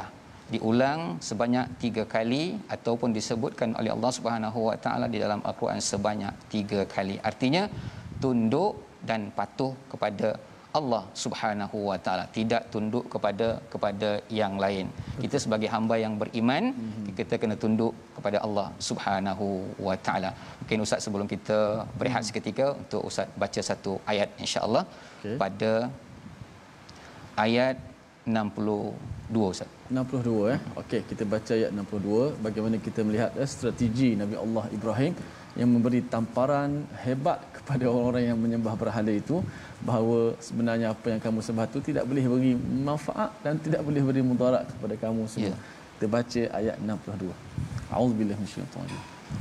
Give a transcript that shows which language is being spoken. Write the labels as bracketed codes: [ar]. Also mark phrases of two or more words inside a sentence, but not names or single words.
[ms] Diulang sebanyak 3 kali ataupun disebutkan oleh Allah [ar] سبحانه وتعالى [ms] di dalam Al-Quran sebanyak 3 kali. Artinya tunduk dan patuh kepada Allah [ar] سبحانه وتعالى, [ms] tidak tunduk kepada yang lain. Kita sebagai hamba yang beriman, kita kena tunduk kepada Allah [ar] سبحانه وتعالى. [ms] Mungkin Ustaz sebelum kita berehat seketika untuk Ustaz baca satu ayat [ar] إن شاء الله [ms] pada ayat 60 62 Ustaz. 62 Okey, kita baca ayat 62. Bagaimana kita melihat strategi Nabi Allah Ibrahim yang memberi tamparan hebat kepada orang-orang yang menyembah berhala itu, bahawa sebenarnya apa yang kamu sembah itu tidak boleh beri manfaat dan tidak boleh beri mudarat kepada kamu semua. Kita baca ayat 62. [ar] أعوذ بالله من الشيطان الرجيم.